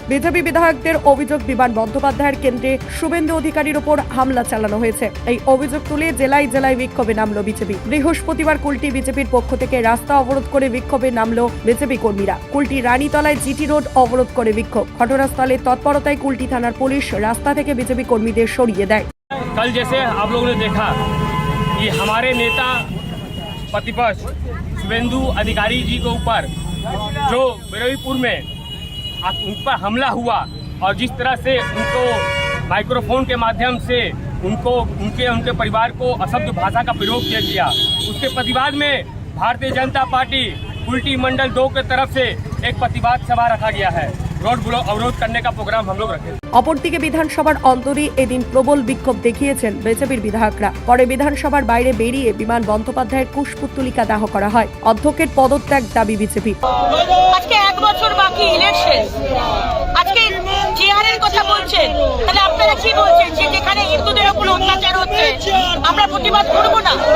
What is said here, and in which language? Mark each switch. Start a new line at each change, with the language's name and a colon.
Bangla: BJP বিধায়কদের অভিযোগ, বিমান বন্দ্যোপাধ্যায়ের কেন্দ্রে শুভেন্দু অধিকারীর ওপর হামলা চালানো হয়েছে। এই অভিযোগ তুলে জেলায় জেলায় বিক্ষোভে নামল বিজেপি। বৃহস্পতিবার কুলটি বিজেপির পক্ষ থেকে রাস্তা অবরোধ করে বিক্ষোভে নামল বিজেপি কর্মীরা। কুলটি রানীতলায় জিটি রোড অবরোধ করে বিক্ষোভ। ঘটনাস্থলে তৎপরতায় কুলটি থানার পুলিশ রাস্তা থেকে বিজেপি কর্মীদের সরিয়ে দেয়।
Hindi: कल जैसे आप लोगों ने देखा कि हमारे नेता प्रतिपक्ष शुभेंदु अधिकारी जी के ऊपर जो बरुईपुर में उन पर हमला हुआ और जिस तरह से उनको माइक्रोफोन के माध्यम से उनके परिवार को अशब्द भाषा का प्रयोग किया गया, उसके प्रतिवाद में भारतीय जनता पार्टी कुल्टी मंडल 2 की तरफ से एक प्रतिवाद सभा रखा गया है। रोड अवरोध करने का प्रोग्राम हम लोग रखे।
Bangla: অপরদিকে বিধানসভার অন্তরে এদিন প্রবল বিক্ষোভ দেখিয়েছেন বিজেপির বিধায়করা। পরে বিধানসভার বাইরে বেরিয়ে বিমান বন্দ্যোপাধ্যায়ের কুশপুত্তলিকা দাহ করা হয়। অধ্যক্ষের পদত্যাগ দাবি বিজেপি। আজকে 1 বছর বাকি ইলেকশন, আজকে জিআরের কথা বলছেন, তাহলে আপনারা কি বলছেন যে যেখানে হিন্দুদের উপর অত্যাচার হচ্ছে আমরা প্রতিবাদ করব না?